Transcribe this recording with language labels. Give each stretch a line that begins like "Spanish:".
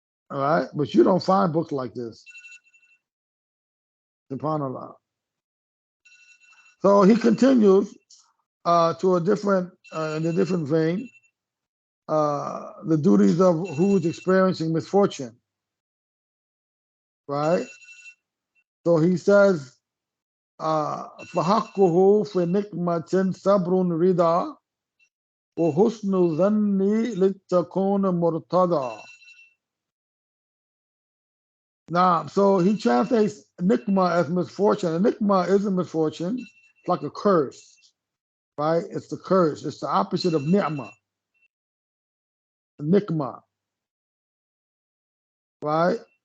English: All right, but you don't find books like this. SubhanAllah. So he continues to a different in a different vein, the duties of who's experiencing misfortune. Right. So he says,
Arabic: فَحَقُّهُ فِي نِقْمَةٍ صَبْرٌ رِضَى وَحُسْنُ ظَنِّ لِتَكُونَ مُرْتَضَى.
English: Now, so he translates nikma as misfortune. And nikma is a misfortune. It's like a curse, right? It's the curse. It's the opposite of ni'mah. Nikma, right?